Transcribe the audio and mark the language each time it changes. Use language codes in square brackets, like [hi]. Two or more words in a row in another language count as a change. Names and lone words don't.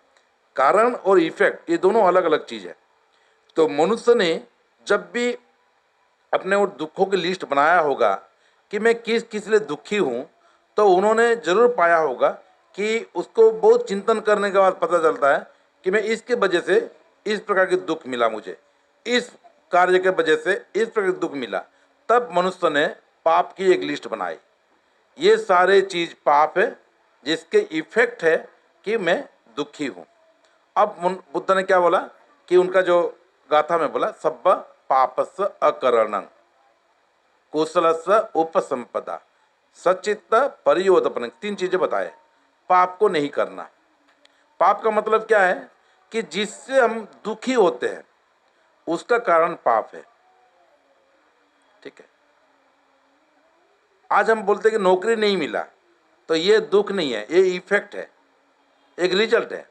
[hi] कारण और इफेक्ट ये दोनों अलग अलग चीज़ है। तो मनुष्य ने जब भी अपने वो दुखों की लिस्ट बनाया होगा कि मैं किस किस लिए दुखी हूँ, तो उन्होंने जरूर पाया होगा कि उसको बहुत चिंतन करने के बाद पता चलता है कि मैं इसके वजह से इस प्रकार के दुख मिला, मुझे इस कार्य के वजह से इस प्रकार के दुख मिला। तब मनुष्य ने पाप की एक लिस्ट बनाई, ये सारे चीज पाप है जिसके इफेक्ट है कि मैं दुखी हूँ। अब बुद्ध ने क्या बोला कि उनका जो गाथा में बोला, [pi] सब्ब पापस्य अकरणं कुशलस्य उपसंपदा सचित्त परियोदपन, [hi] तीन चीजें बताए। पाप को नहीं करना, पाप का मतलब क्या है कि जिससे हम दुखी होते हैं उसका कारण पाप है, ठीक है। आज हम बोलते हैं कि नौकरी नहीं मिला, तो ये दुख नहीं है, ये इफेक्ट है, एक रिजल्ट है।